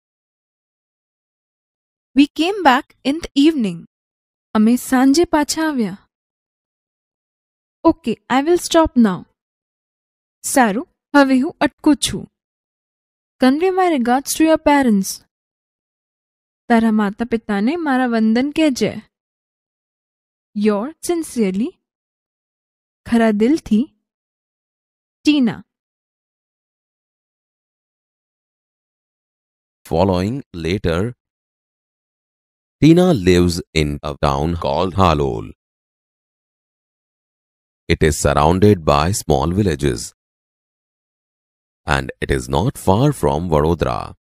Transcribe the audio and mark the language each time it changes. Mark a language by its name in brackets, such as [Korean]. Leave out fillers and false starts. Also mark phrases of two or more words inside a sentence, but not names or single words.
[English] We came back in the evening. [Gujarati] અમે સાંજે પાછા આવ્યા. [English] Okay, I will stop now. [Gujarati] સારું, હવે હું અટકું છું. [English] Convey my regards to your parents. [Gujarati] તારા માતા પિતાને મારા વંદન કહેજે. [English] Yours sincerely, [Gujarati] ખરા દિલથી, [English] Tina. Following later, Tina lives in a town called Halol. It is surrounded by small villages and it is not far from Vadodara.